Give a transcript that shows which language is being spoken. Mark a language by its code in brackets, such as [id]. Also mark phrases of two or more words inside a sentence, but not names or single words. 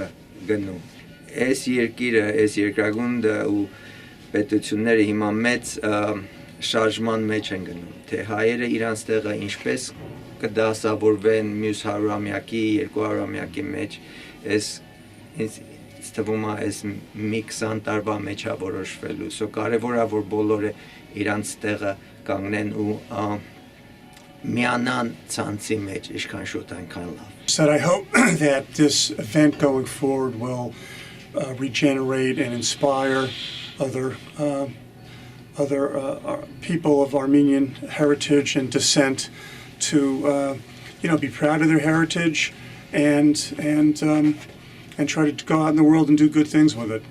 [hy] գնում։ Այս երկիրը, այս երկրագունդը ու պետությունները հիմա մեծ շարժման մեջ են գնում, թե հայերը իրանց տեղը ինչպես կդասավորվեն մյուս 100-ամյակի, 200-ամյակի մեջ, ինձ թվում է այս մի 20 տարվա մեջ է որոշվելու, so կարևոր է, որ բոլորը իրանց տեղը կանգնեն ու միանան ցանցի մեջ, ինչքան շուտ այնքան լավ։ [en] Said I hope that this event going forward will regenerate and inspire other people of Armenian heritage and descent to be proud of their heritage and try to go out in the world and do good things with it.